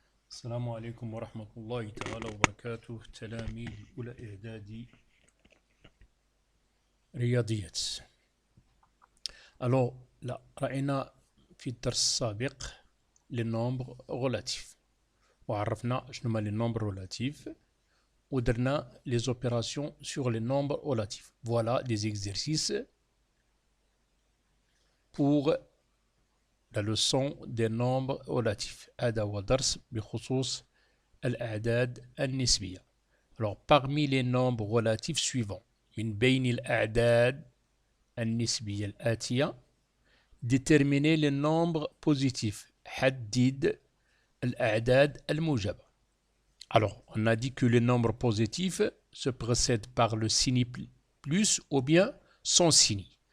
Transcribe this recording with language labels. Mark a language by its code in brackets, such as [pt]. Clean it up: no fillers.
[ar] السلام عليكم ورحمة الله تعالى وبركاته. تلاميذ أولى إعدادي رياضيات. [fr] Alors là [ar] رأينا في الدرس السابق [fr] les nombres relatifs [ar] وعرفنا شنو هما [fr] les nombres relatifs [ar] ودرنا [fr] les opérations sur les nombres relatifs. Voilà des exercices pour la leçon des nombres relatifs. [ar] هذا هو درس بخصوص الأعداد النسبية. [fr] Alors parmi les nombres relatifs suivants [ar] من بين الأعداد النسبية الآتية [fr] déterminer les nombres positifs. [ar] حدد الأعداد الموجبة. [fr] Alors on a dit que les nombres positifs se précèdent par le signe plus ou bien sans signe.